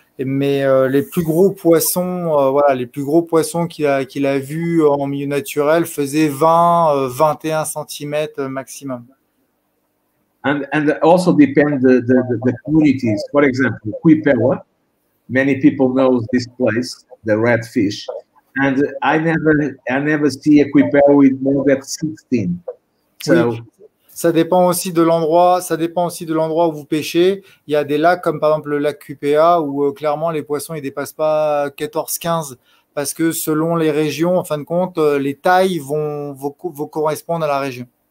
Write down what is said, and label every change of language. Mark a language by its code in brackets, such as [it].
[fr] Mais les plus gros poissons, voilà, les plus gros poissons qu'il a vus en milieu naturel faisaient 20, 21 cm maximum. [en] And also depend the communities. For example, Cuipewa, many people know this place, the red fish, and I never see a Cuipewa with more than 16. So. [fr] Oui. Ça dépend aussi de l'endroit. Ça dépend aussi de l'endroit où vous pêchez. Il y a des lacs comme par exemple le lac QPA où clairement les poissons ils dépassent pas 14-15 parce que selon les régions, en fin de compte, les tailles vont correspondre à la région.